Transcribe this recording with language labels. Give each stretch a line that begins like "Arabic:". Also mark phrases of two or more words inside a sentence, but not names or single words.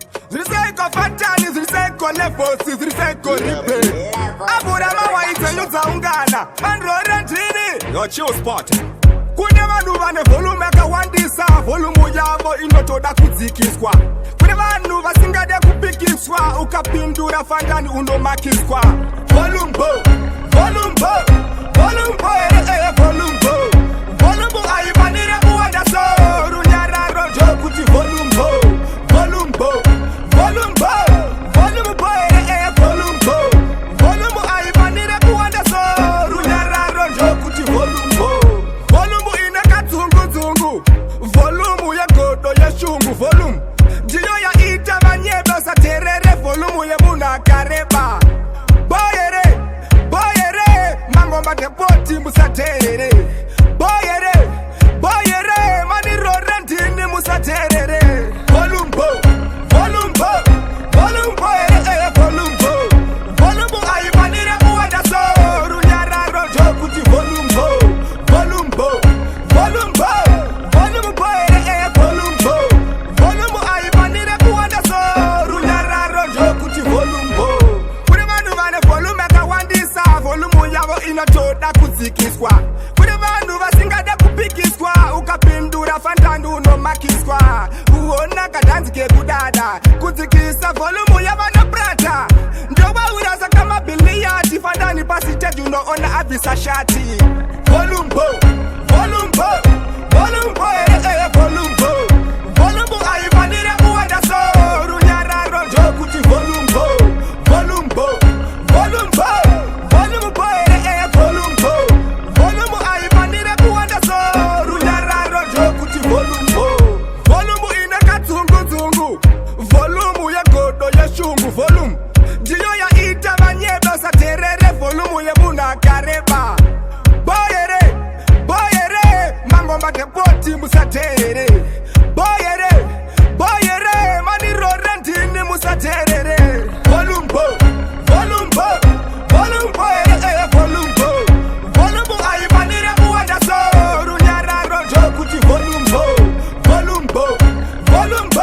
Shona: Zviri seiko Fatani, zviri seiko Levels, zviri seiko Ribe? Abura mawaidza yudza ungana, vanhu rore ndini?
English: Yo, chill spot.
Shona: Kune vanhu vane volume yakawandisa, volume yavo inotoda kudzikiswa. Kune vanhu vasingade kupikiswa, ukapindura Fatani unomakiswa. Volume bo, volume bo, volume bo, eh, eh, volume bo. Volume bo haifanire kuwanda so, runyararo ndokuti volume bo, volume bo, volume bo, volume bo, eh, eh, volume bo. Volume haifanire kuwanda so, runyararo ndokuti volume bo. Volume ine kadzungudzungu, volume yegodo yeshungu, volume ndiyo yaita vanyebe saterere, volume yemunhu akareba. Boyere, boyere, mangoma depoti musaterere. Boyere, boyere, mani rore ndini musaterere. Volume bo, volume bo, volume bo, eh, eh, volume bo. Volume bo haifanire kuwanda so, runyararo ndokuti volume bo, volume bo, volume bo, volume bo, eh, eh, volume bo. Volume bo haifanire kuwanda so, runyararo ndokuti volume bo. Kune vanhu vane volume yakawandisa, volume yavo inotoda kudzikiswa. Kune vanhu vasingade kupikiswa, ukapindura Fantani unomakiswa. Kuona kadanzi kekudada, kudzikisa volume yavanoprata. Ndovaura saka mabhiliyadi, Fantani pasiteji unoona abvisa shati. Volume bo, volume bo, volume bo, eh, eh, volume bo. Volume bo haifanire kuwanda so, runyararo ndokuti volume bo, volume bo, volume bo, volume bo, eh, eh, volume bo. Volume haifanire kuwanda so, runyararo ndokuti volume bo. Volume ine kadzungudzungu, volume yegodo yeshungu, volume ndiyo yaita vanyebe saterere, volume yemunhu akareba. Boyere, boyere, mangoma depoti musaterere. Boyere, boyere, mani rore ndini musaterere. Volume bo, volume bo, volume bo, eh, eh, volume bo. Volume bo haifanire kuwanda so, runyararo ndokuti volume bo, volume bo, volume bo.